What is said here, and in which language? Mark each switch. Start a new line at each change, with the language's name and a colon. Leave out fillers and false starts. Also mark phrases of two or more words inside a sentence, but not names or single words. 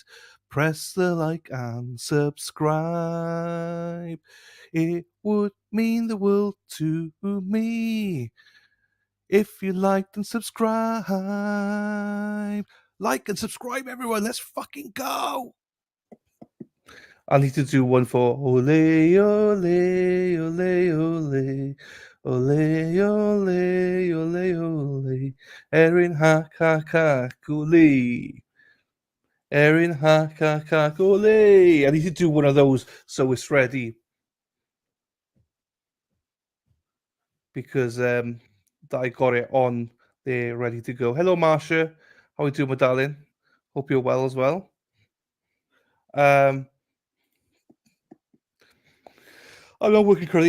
English: Press the like and subscribe. It would mean the world to me if you liked and subscribe. Like and subscribe, everyone. Let's fucking go. I need to do one for ole, ole, ole, ole. Ole, ole, ole, ole. Erin ha ka ka kuli. Erin ha ka ka kuli. I need to do one of those so it's ready. Because I got it on there ready to go. Hello, Marsha. How are you doing, my darling? Hope you're well as well. I'm not working currently.